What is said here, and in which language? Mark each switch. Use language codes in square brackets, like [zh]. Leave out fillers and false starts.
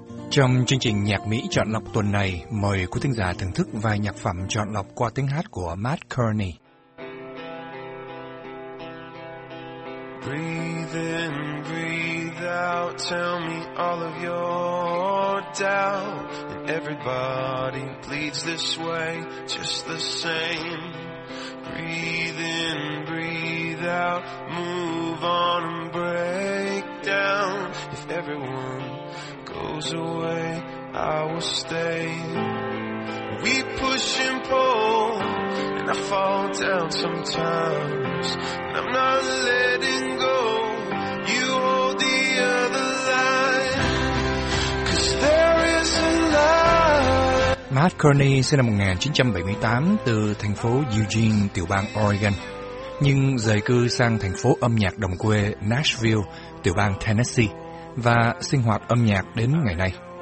[vi] Trong chương trình nhạc Mỹ chọn lọc tuần này, mời quý thính giả thưởng thức vài nhạc phẩm chọn lọc qua tiếng hát của Matt Kearney. [en] Breathe in, breathe out, tell me all of your doubt. And everybody bleeds this way, just the same. Breathe in, breathe out, move on and break down. If everyone goes away, I will stay. We push and pull, and I fall down sometimes. And I'm not letting go, you hold the other line. 'Cause there is a light. [vi] Matt Kearney sinh năm 1978 từ thành phố Eugene, tiểu bang Oregon, nhưng rời cư sang thành phố âm nhạc đồng quê Nashville, tiểu bang Tennessee, và sinh hoạt âm nhạc đến ngày nay.